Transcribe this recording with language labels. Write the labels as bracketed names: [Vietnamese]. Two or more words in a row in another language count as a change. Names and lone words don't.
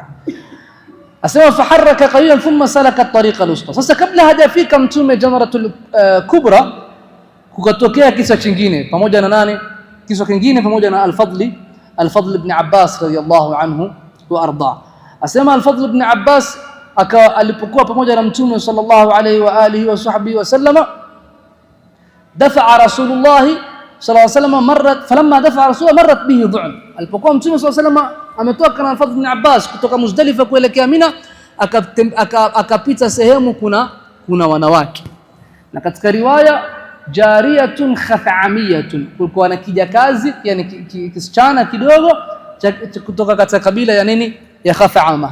[Arabic] Asema فحرك قليلا ثم سلك الطريق الوسطى. [Swahili] Sasa kabla hajafika Mtume Jamratul Kubra, kukatokea kisa kingine pamoja na nani? Kisa kingine pamoja na Al-Fadl ibn Abbas [Arabic] رضي الله عنه وأرضاه. [Swahili] Asema Al-Fadl ibn Abbas akawa alipokuwa pamoja na Mtume [Arabic] صلى الله عليه وعلى آله وصحبه وسلم دفع رسول الله صلى الله عليه وسلم مرة فلما دفع رسول الله مرت به ظعن. [Swahili] Alipokuwa Mtume [Arabic] صلى الله عليه وسلم [Swahili] ametoka na Fadhl ibn Abbas kutoka Muzdalifa kuelekea Mina, akapita sehemu kuna wanawake, na katika riwaya [Arabic] جارية خثعمية, [Swahili] kulikuwa na kijakazi, yani kisichana kidogo kutoka katika kabila ya nini, ya Khathama.